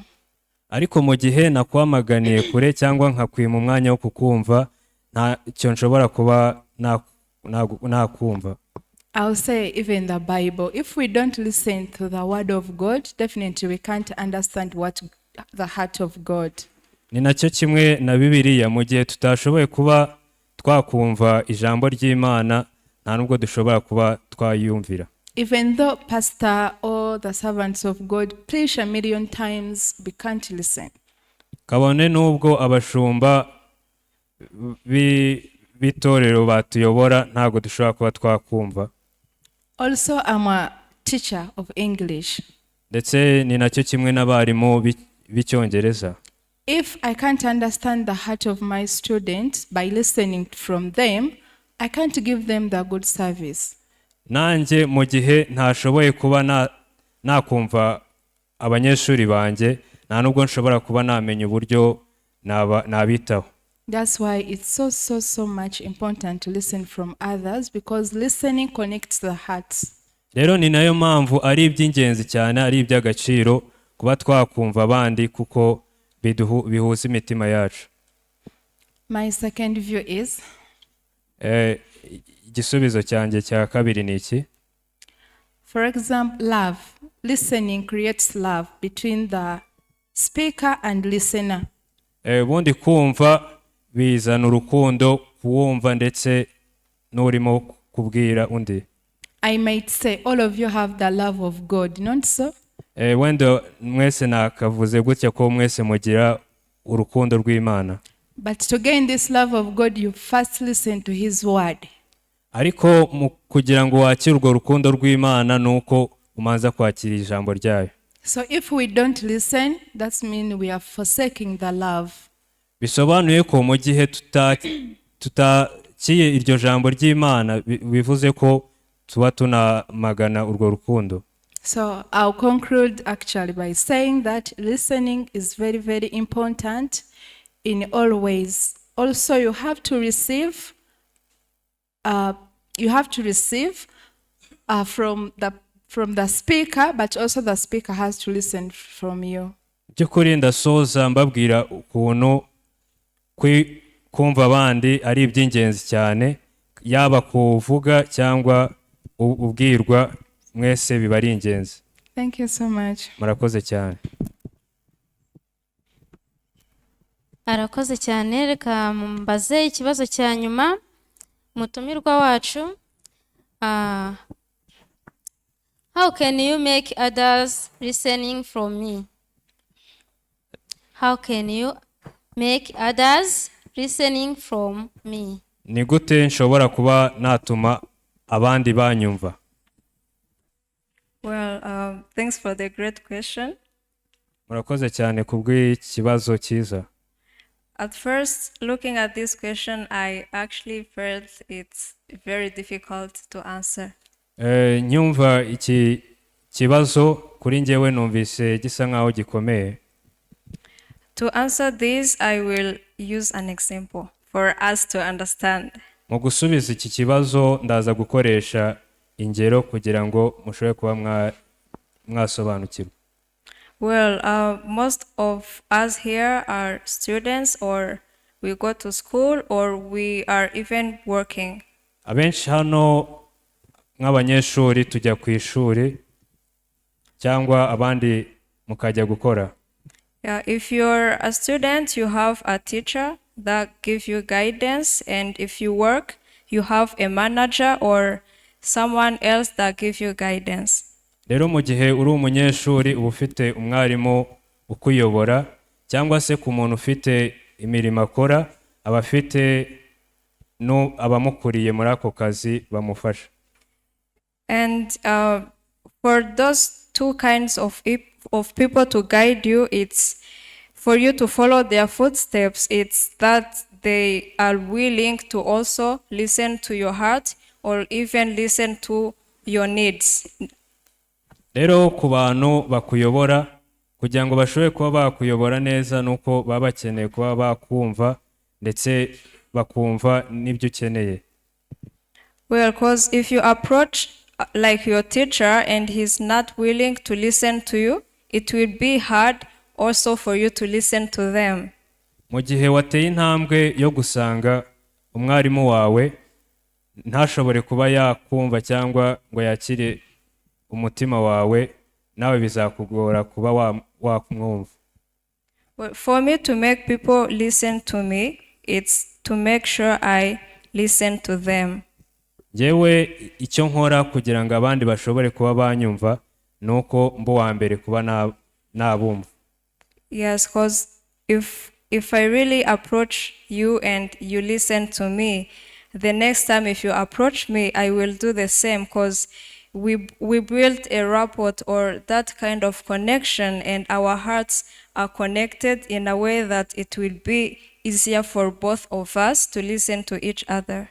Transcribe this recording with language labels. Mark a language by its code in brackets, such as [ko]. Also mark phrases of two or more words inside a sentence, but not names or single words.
[rw] Ariko mu gihe nakwamaganiye kure cyangwa nkakwima umwanya wo kukumva, ntacyo nshobora kuba nakumva. [en] I'll say even the Bible, if we don't listen to the word of God, definitely we can't understand what the heart of God. [rw] Ni nacyo kimwe na Bibiliya, mu gihe tutashoboye kuba twakumva ijambo ry'Imana, nta nubwo dushobora kuba twayumvira. [en] Even though pastor or the servants of God preach a million times, we can't listen. [rw] Kabone nubwo abashumba b'itorero batuyobora, ntabwo dushobora kuba twakumva. [en] Also, I'm a teacher of English. [rw] Ndetse ni nacyo kimwe n'abarimu b'icyongereza. [en] If I can't understand the heart of my students by listening from them, I can't give them the good service. [rw] Nanjye mu gihe ntashoboye kuba nakumva abanyeshuri banjye, nta nubwo nshobora kuba namenya uburyo nabitaho. [en] That's why it's so much important to listen from others, because listening connects the hearts. [rw] Rero ni nayo mpamvu ari iby'ingenzi cyane, ari iby'agaciro kuba twakumva abandi, kuko bihuza imitima yacu. [en] My second view is, [rw] igisubizo cyanjye cya kabiri ni iki? [en] for example, love. Listening creates love between the speaker and listener. [rw] Ubundi kumva bizana urukundo, kuwumva ndetse n'urimo kubwira undi. [en] I might say all of you have the love of God, not so? [rw] Wenda mwese nakavuze gutya ko mwese mugira urukundo rw'Imana. [en] But to gain this love of God, you first listen to His word. [rw] Ariko kugira ngo wakire urwo rukundo rw'Imana, nuko umanza kwakira ijambo ryayo. [en] So if we don't listen, that means we are forsaking the love. [rw] Bisobanuye ko mu gihe tutakiye iryo jambo ry'Imana, bivuze ko tuba tunamagana urwo rukundo. [en] So I'll conclude actually by saying that listening is very, very important in all ways. Also, you have to receive from the speaker, but also the speaker has to listen from you. [rw] By'ukuri ndasoza mbabwira ukuntu kumva abandi ari iby'ingenzi cyane, yaba kuvuga cyangwa ubwirwa, mwese biba ari ingenzi. Thank you so much. Murakoze cyane. Arakoze cyane. Reka mbaze ikibazo cya nyuma mutumirwa wacu. [en] How can you make others listening from me? How can you make others listening from me? [rw] Ni gute nshobora kuba natuma abandi banyumva? [en] Well, thanks for the great question. [rw] Murakoze cyane kubw'ikibazo cyiza. [en] At first, looking at this question, I actually felt it's very difficult to answer. [rw] Nyumva iki kibazo kuri njyewe numvise gisa nkaho gikomeye. [en] To answer this, I will use an example for us to understand. [rw] Mu gusubiza iki kibazo ndaza gukoresha ingero kugira ngo mushobore kuba mwasobanukirwa. [en] Well, most of us here are students, or we go to school, or we are even working. [rw] Abenshi hano nk'abanyeshuri tujya ku ishuri cyangwa abandi mukajya gukora. [en] If you're a student, you have a teacher that gives you guidance, and if you work, you have a manager or someone else that gives you guidance. [rw] Rero mu gihe uri umunyeshuri uba ufite umwarimu ukuyobora, cyangwa se ku muntu ufite imirimo akora aba afite abamukuriye muri ako kazi bamufasha. [en] And for those two kinds of people to guide you, it's for you to follow their footsteps. It's that they are willing to also listen to your heart or even listen to your needs. [rw] Rero ku bantu bakuyobora kugira ngo bashobore kuba bakuyobora neza nuko baba bakeneye kuba bakumva ndetse bakumva n'ibyo ukeneye. [en] Well, because if you approach like your teacher and he's not willing to listen to you, it will be hard also for you to listen to them. [rw] Mu gihe wateye intambwe yo gusanga umwarimu wawe ntashobore kuba yakumva cyangwa ngo yakire umutima wawe, nawe bizakugora kuba wakumwumva. [en] Well, for me to make people listen to me, it's to make sure I listen to them. [rw] Jewe icyo nkora kugira ngo abandi bashobore kuba banyumva nuko mbo wa mbere kuba nabumva. [en] Yes, because if I really approach you and you listen to me, the next time if you approach me, I will do the same, because we built a rapport or that kind of connection, and our hearts are connected in a way that it will be easier for both of us to listen to each other.